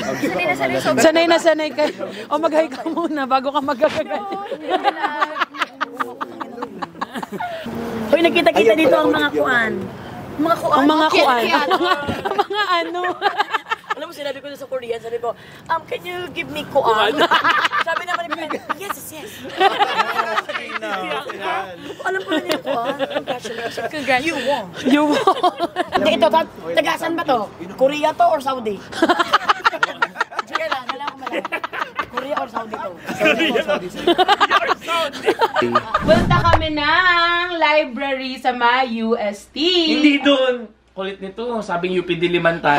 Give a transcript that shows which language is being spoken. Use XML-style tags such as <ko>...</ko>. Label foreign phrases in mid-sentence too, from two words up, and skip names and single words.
<tl>Sanay na sanay sa Sanay na sanay kayo. O mag-hi ka muna bago ka magagagay. Hoy, nakita-kita dito ang mga kuhan. Mga kuhan. Ang mga kuan. Ang mga ano. Alam mo, sinabi ko na sa Korean, sabi ko,</tl> <en>can you give me kuhan?</en> <tl>Sabi naman ni Pia, yes. Alam ko na niya kuhan.</tl> <en>Congratulations. You won. You won.</en> <tl>Hindi, ito, tagasan ba to? Korea to or Saudi? Sige lang, ko malang. Korea or Saudi to? Punta kami ng library sa may UST. Hindi doon. Kulit nito. Sabing UP Dilimantan.</tl>